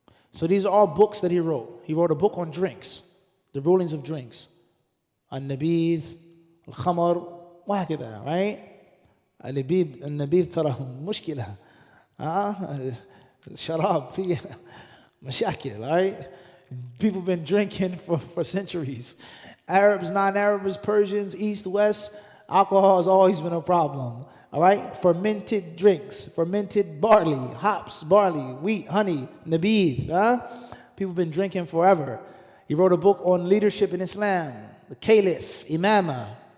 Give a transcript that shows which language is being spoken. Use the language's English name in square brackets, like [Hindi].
[English] So these are all books that he wrote. He wrote a book on drinks, the rulings of drinks. [Arabic] Al-Nabidh, Al-Khamar, وهكذا, [English] right? [Arabic] النبيذ ترى مشكلة. الشراب فيه مشاكل, [English] right? People have been drinking for centuries. Arabs, non-Arabs, Persians, East, West, alcohol has always been a problem. All right? Fermented drinks, fermented barley, hops, barley, wheat, honey, nabidh. People have been drinking forever. He wrote a book on leadership in Islam, the Caliph, Imama.